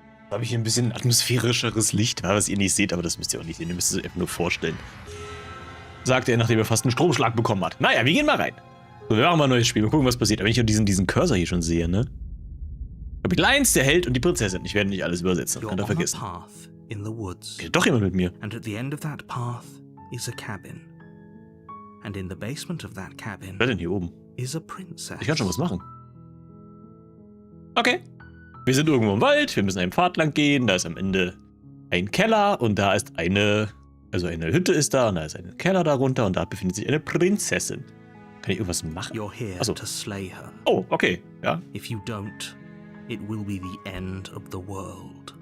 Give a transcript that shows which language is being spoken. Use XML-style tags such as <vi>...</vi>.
<de>Habe ich hier ein bisschen atmosphärischeres Licht, was ihr nicht seht, aber das müsst ihr auch nicht sehen, ihr müsst es einfach nur vorstellen. Sagte er, nachdem er fast einen Stromschlag bekommen hat. Naja, wir gehen mal rein. So, wir machen mal ein neues Spiel, mal gucken, was passiert. Aber wenn ich diesen Cursor hier schon sehe, ne? Kapitel 1, der Held und die Prinzessin. Ich werde nicht alles übersetzen, könnt ihr vergessen. Geht doch jemand mit mir.</de> <en>And at the end of that path is a cabin. And in the basement of that cabin</en> <de>Wer denn hier oben?</de> <en>is a princess.</en> <de>Ich kann schon was machen. Okay. Wir sind irgendwo im Wald, wir müssen einen Pfad lang gehen, da ist am Ende ein Keller und da ist eine Hütte ist da und da ist ein Keller darunter und da befindet sich eine Prinzessin. Kann ich irgendwas machen?</de> <en>You're here</en> <de>Achso.</de> <en>to slay her.</en> <de>Oh, okay. Ja.</de> <en>If you don't, it will be the end of the world.</en>